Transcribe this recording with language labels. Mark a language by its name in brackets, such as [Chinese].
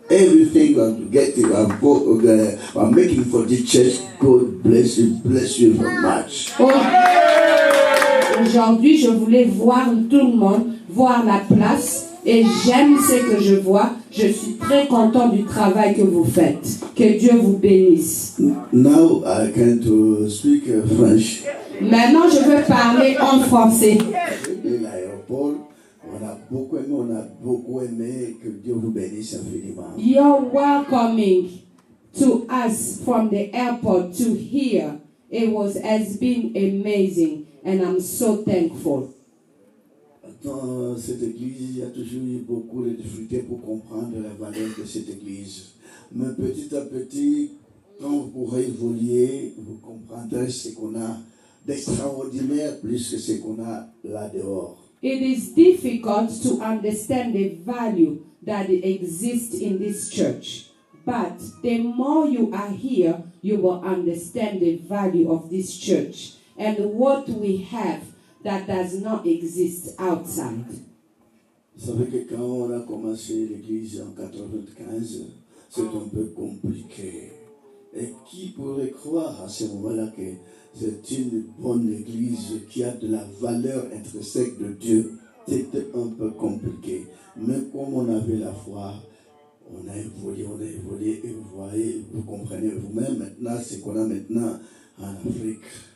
[English] everything I'm getting, I'm making for the church. God bless you very much. [French] Aujourd'hui, je voulais voir tout le monde, voir la place, et j'aime ce que je vois. Je suis très content du travail que vous faites. Que Dieu vous bénisse. [English] Now I can speak French. [French] Maintenant, je veux parler en français. L'aéroport, on a beaucoup aimé, que Dieu vous bénisse infiniment. [English] You're welcoming to us from the airport to here. Has been amazing, and I'm so thankful. [French] Dans cette église, il y a toujours eu beaucoup de difficultés pour comprendre la valeur de cette église. Mais petit à petit, quand vous pourrez évoluer, vous comprendrez ce qu'on a d'extraordinaire plus que ce qu'on a là dehors. [English] It is difficult to understand the value that exists in this church. But the more you are here, you will understand the value of this church and what we have that does not exist outside. [French] Vous savez que quand on a commencé l'église en 95, c'est un peu compliqué. Et qui pourrait croire à ce moment-là que c'est une bonne église qui a de la valeur intrinsèque de Dieu? C'était un peu compliqué. Mais comme on avait la foi, on a évolué, et vous voyez, vous comprenez vous-même maintenant ce qu'on a maintenant en Afrique.